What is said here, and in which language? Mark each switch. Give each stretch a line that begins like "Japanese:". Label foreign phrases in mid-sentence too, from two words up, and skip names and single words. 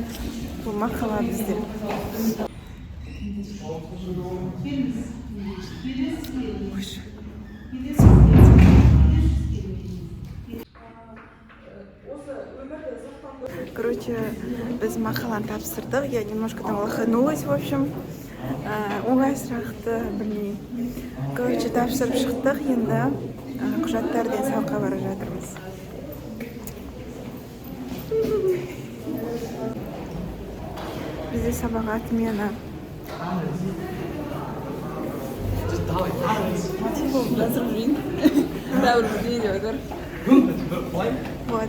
Kazakh: Бұл мақала бізде. Короче, біз мақаланы тапсырдық.
Russian: Я немножко там лоханулась, в общем.
Kazakh: Оңай сұрақты білмей. Короче, тапсырып шықтық. Енді құжаттардан сабаққа бара жатырмыз. Бізде сабақ отмена. Вот.